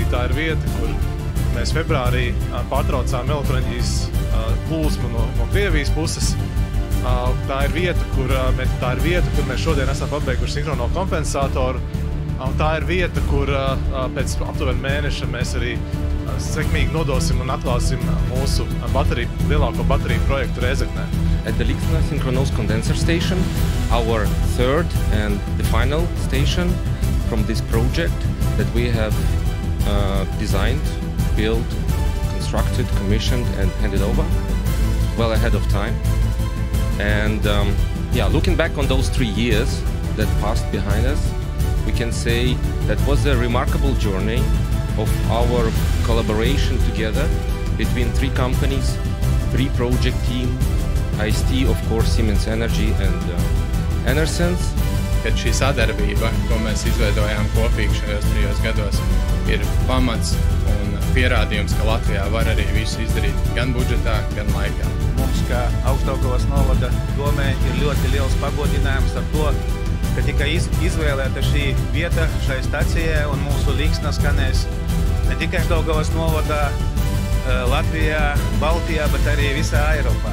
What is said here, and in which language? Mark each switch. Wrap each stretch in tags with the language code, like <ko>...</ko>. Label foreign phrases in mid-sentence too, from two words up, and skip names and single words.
<lv>Tā ir vieta, kur mēs februārī pārtraucām elektroenerģijas plūsmu no Krievijas puses. Tā ir vieta, kur mēs šodien esam pabeiguši sinhrono kompensatoru. Tā ir vieta, kur pēc aptuveni mēneša mēs arī sekmīgi nodosim un atklāsim mūsu lielāko bateriju projektu Rēzeknē.</lv> <en>At the Līksna Synchronous Condenser Station, our third and the final station from this project that we have designed, built, constructed, commissioned and handed over well ahead of time. And looking back on those 3 years that passed behind us, we can say that was a remarkable journey of our collaboration together between 3 companies, 3 project team, IST, of course, Siemens Energy and Enersense.</en> <lv>Kad šī sadarbība, ko mēs izveidojām kopīgi šajos 3 gados, ir pamats un pierādījums, ka Latvijā var arī visu izdarīt gan budžetā, gan laikā. Mums, kā Augstdaugavas novada domē, ir ļoti liels pagodinājums ar to, ka tika izvēlēta šī vieta šai stacijai un mūsu Līksna skanēs ne tikai Daugavas novadā, Latvijā, Baltijā, bet arī visā Eiropā.</lv>